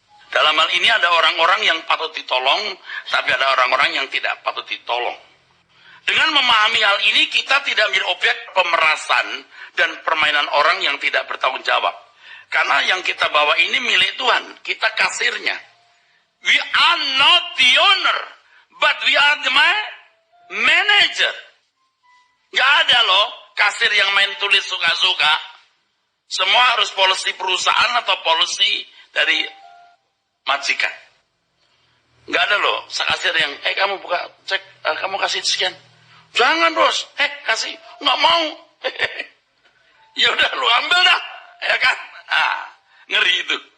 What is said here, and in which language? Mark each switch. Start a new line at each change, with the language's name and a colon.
Indonesian: Dalam hal ini ada orang-orang yang patut ditolong, tapi ada orang-orang yang tidak patut ditolong. Dengan memahami hal ini, kita tidak menjadi objek pemerasan dan permainan orang yang tidak bertanggung jawab. Karena yang kita bawa ini milik Tuhan, kita kasirnya.
English: We are not the owner, but we are the manager.
Indonesian: Gak ada loh kasir yang main tulis suka-suka. Semua harus polisi perusahaan atau polisi dari majikan. Nggak ada loh kasir yang, kamu buka cek, kamu kasih sekian. Jangan bos, kasih, nggak mau. Ya udah lu ambil dah, ya kan? Ngeri itu.